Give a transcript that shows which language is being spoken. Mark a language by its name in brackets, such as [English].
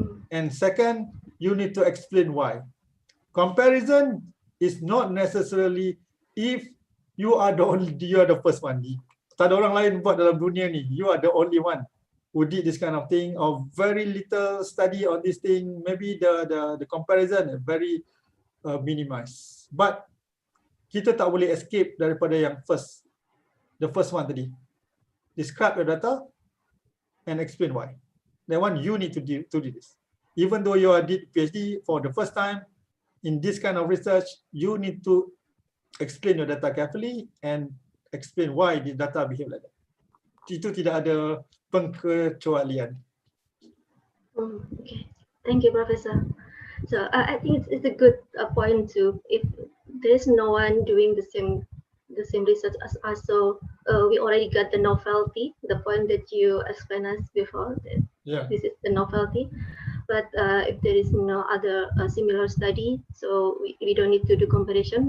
[English] And second, you need to explain why. Comparison is not necessarily if you are the first one. [Malay] Tak ada orang lain buat dalam dunia ni. [English] You are the only one who did this kind of thing, or very little study on this thing. Maybe the comparison is very minimized. [Malay] But kita tak boleh escape daripada yang [English] the first one [Malay] tadi. [English] Describe your data and explain why. That one you need to do this. Even though you did PhD for the first time in this kind of research, you need to explain your data carefully and explain why the data behave like that. [Malay] Itu tidak ada pengkecualian. [English] Okay, thank you, Professor. So I think it's a good point too. If there is no one doing the same research as us, so we already got the novelty, the point that you explained us before. That Yeah. this is the novelty. But if there is no other similar study, so we don't need to do comparison.